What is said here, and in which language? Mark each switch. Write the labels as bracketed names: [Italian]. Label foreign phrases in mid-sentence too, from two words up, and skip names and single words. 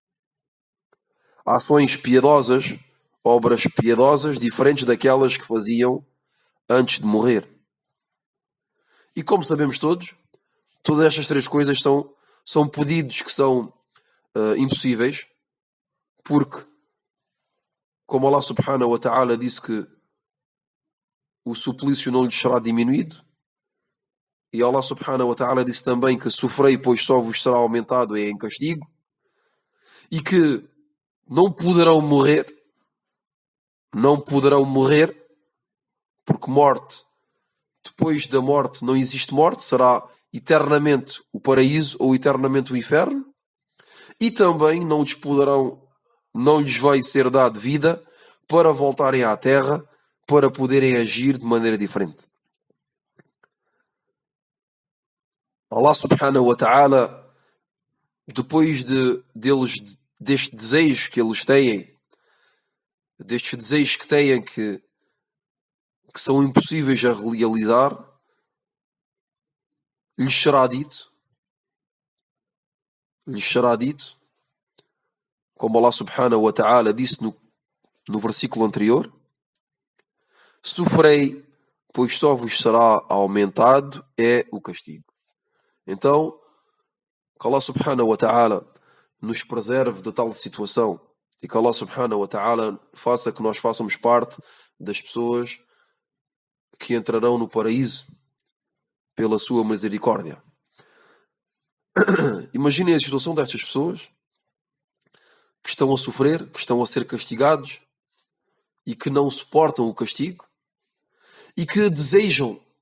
[Portuguese] Ações piedosas, obras piedosas, diferentes daquelas que faziam antes de morrer. E como sabemos todos, todas estas três coisas são pedidos que são impossíveis, porque, como Allah [Arabic] سبحانه وتعالى [Portuguese] disse que o suplício não lhes será diminuído, e Allah [Arabic] سبحانه وتعالى [Portuguese] disse também que sofrei, pois só vos será aumentado em castigo, e que não poderão morrer, porque morte, depois da morte não existe morte, será eternamente o paraíso ou eternamente o inferno, e também não lhes vai ser dado vida para voltarem à terra, para poderem agir de maneira diferente. [Arabic] الله سبحانه وتعالى, [Portuguese] depois deste desejo que eles têm, destes desejos que têm que são impossíveis a realizar, lhes será dito, como Allah [Arabic] سبحانه وتعالى [Portuguese] disse no versículo anterior: sofrei, pois só vos será aumentado é o castigo. Então, que Allah [Arabic] سبحانه وتعالى [Portuguese] nos preserve de tal situação e que Allah [Arabic] سبحانه وتعالى [Portuguese] faça que nós façamos parte das pessoas que entrarão no paraíso pela sua misericórdia. Imaginem a situação destas pessoas que estão a sofrer, que estão a ser castigados e que não suportam o castigo e que desejam